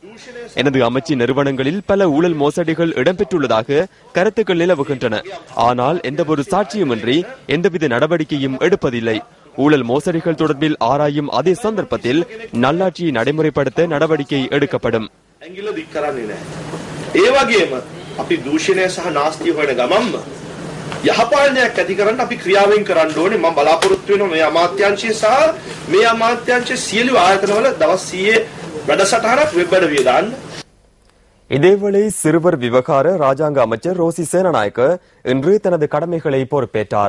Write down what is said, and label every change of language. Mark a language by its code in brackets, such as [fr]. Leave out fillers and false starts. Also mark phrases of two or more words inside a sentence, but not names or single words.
[ta] எனது அமைச்சின் நிறுவனங்களில் பல ஊழல் மோசடிகள் இடம்பெற்றுள்ளதாக கருத்துக்கள் நிலவுகின்றன. ஆனால் எந்த ஒரு சாட்சியுமின்றி எந்தவித நடவடிக்கையும் எடுப்பதில்லை. ஊழல் மோசடிகள் தொடர்பில் ஆராயும் அதே சந்தர்ப்பத்தில் நல்லாட்சியை நடைமுறைப்படுத்த நடவடிக்கை எடுக்கப்படும். [si] අපි දූෂණය සහ නාස්තිය හොයන ගමන්ම යහපාලනයක් ඇති කරන්න අපි ක්‍රියාවෙන් කරන්න ඕනේ. මම බලාපොරොත්තු වෙනවා මේ අමාත්‍යාංශය සහ මේ අමාත්‍යාංශයේ සියලු ආයතනවල දවස් 100 වැඩසටහනක් වෙබ් අඩවිය දාන්න. [ta] இதேவேளை சிறுவர் விவகார ராஜாங்க அமைச்சர் ரோசி சேனநாயக்க இன்று தனது கடமைகளை பொறுப்பேற்றார்.